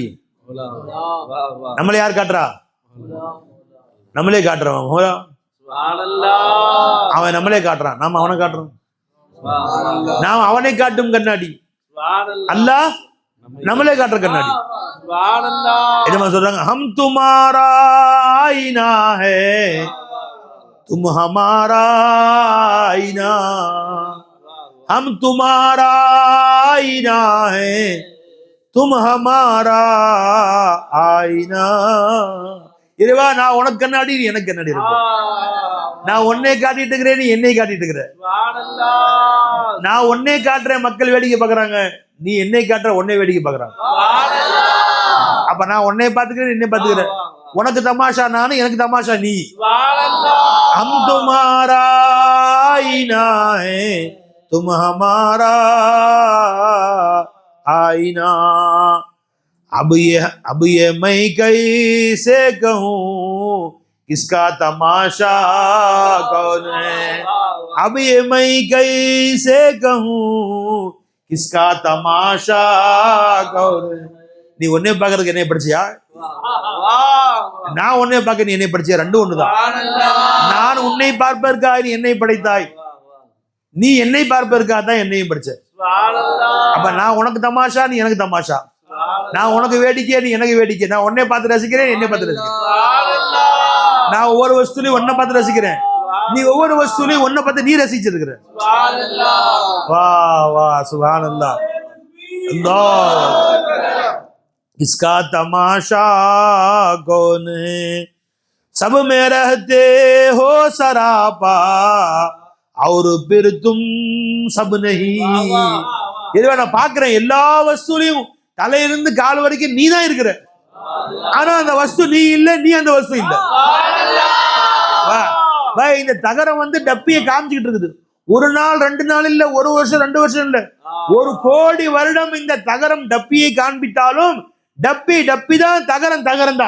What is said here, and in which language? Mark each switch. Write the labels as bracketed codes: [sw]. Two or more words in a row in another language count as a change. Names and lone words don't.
[ta] நம்மளே யார் காட்டுறா? நம்மளே காட்டுறோம். அவன் நம்மளே காட்டுறான், நாம அவனை காட்டுறோம். நாம் அவனை காட்டும் கண்ணாடி, அல்லாஹ் நம்மளே காட்டுற கண்ணாடி. என்ன சொல்றாங்க? [hi] हम तुम्हारा आईना है तुम हमारा आईना, हम तुम्हारा आईना है तुम हमारा आईना. [ta] இறைவா நான் உனக்கு கண்ணாடி, நீ எனக்கு கண்ணாடி இருக்கு. நான் உன்னை காட்டிட்டு இருக்கிறேன், நீ என்னை காட்டிட்டு இருக்கிற. நான் உன்னை காட்டுறேன், மக்கள் வேடிக்கை பாக்குறாங்க, நீ என்னை காட்டுற, உன்னை வேடிக்கை பாக்குறாங்க. அப்ப நான் உன்னை பாத்துக்கிறேன், என்னை பாத்துக்கிறேன். உனக்கு தமாஷா நானு, எனக்கு தமாஷா நீ. [hi] हम तुम्हारा आईना है तुम हमारा आईना. अब ये मैं कैसे कहूँ किसका तमाशा कौन है. अब ये मैं कैसे कहूँ किसका तमाशा कौन. [ta] நீ ஒன்னே பாக்குறதுக்கு என்னைய படிச்சியா? நான் உன்னை பார்க்க நீ என்னை படிச்சியா? ரெண்டும் ஒண்ணுதான். நான் உன்னை பார்ப்பதற்காக நீ என்னை படைத்தாய், நீ என்னை பார்ப்பதற்காக தான் என்னையும் படிச்ச. அப்ப நான் உனக்கு தமாஷா, நீ எனக்கு தமாஷா. நான் உனக்கு வேடிக்கை, நீ எனக்கு வேடிக்கை. நான் உன்னை பார்த்து ரசிக்கிறேன், என்னை பார்த்து ரசிக்கிறேன். நான் ஒவ்வொரு வஸ்துலையும் ஒன்னை பார்த்து ரசிக்கிறேன், நீ ஒவ்வொரு வஸ்துலையும் ஒன்னை பார்த்து நீ ரசிச்சிருக்கிற. வா வா சுப்ஹானல்லாஹ். [hi] इसका तमाशा कौन है, सब में रहते हो सरापा और फिर तुम सब नहीं. [ta] இதுவா நான் பாக்குறேன், எல்லா வஸ்துலையும் தலையிலிருந்து கால் வரைக்கும் நீ தான் இருக்கிற. ஆனா அந்த வஸ்து நீ இல்ல, நீ அந்த வஸ்து இல்ல. இந்த தகரம் வந்து டப்பியை காமிச்சுக்கிட்டு இருக்குது. ஒரு நாள் 2 நாள் இல்ல, ஒரு வருஷம் 2 வருஷம் இல்ல, 1 கோடி வருடம் இந்த தகரம் டப்பியை காண்பித்தாலும் டப்பி தான், தகரம் தான்.